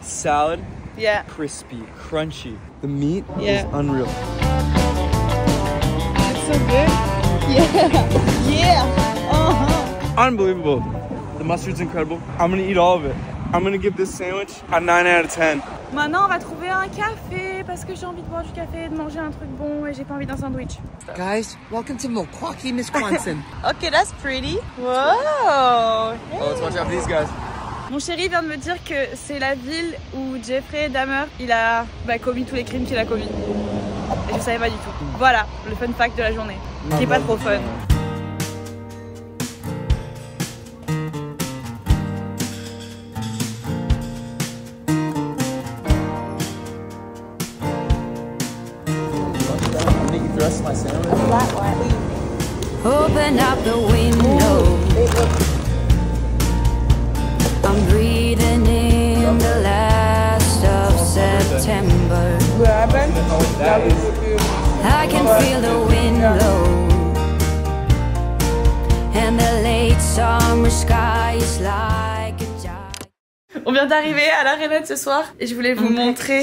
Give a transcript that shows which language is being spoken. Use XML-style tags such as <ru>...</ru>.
<en>Salad, Yeah. crispy, crunchy. The meat Yeah. is unreal. It's so good. Yeah. Yeah. Uh-huh. Unbelievable. The mustard's incredible. I'm gonna eat all of it. I'm gonna give this sandwich a 9 out of 10.</en> <fr>Maintenant, on va trouver un café parce que j'ai envie de boire du café, de manger un truc bon et j'ai pas envie d'un sandwich.</fr> <en>Guys, welcome to Milwaukee, Wisconsin. Okay, that's pretty. Wow. Oh, let's watch out for these guys.</en> <fr>Mon chéri vient de me dire que c'est la ville où Jeffrey Dahmer, il a commis tous les crimes qu'il a commis. Et je savais pas du tout. Voilà, le fun fact de la journée. Qui est pas trop fun.</fr> <en>My sandwich. Open up the window. I'm breathing in the last of September. I can feel the wind blow, and the late summer sky is like a giant.</en> <fr>On vient d'arriver à l'arena de ce soir et je voulais vous montrer.</fr>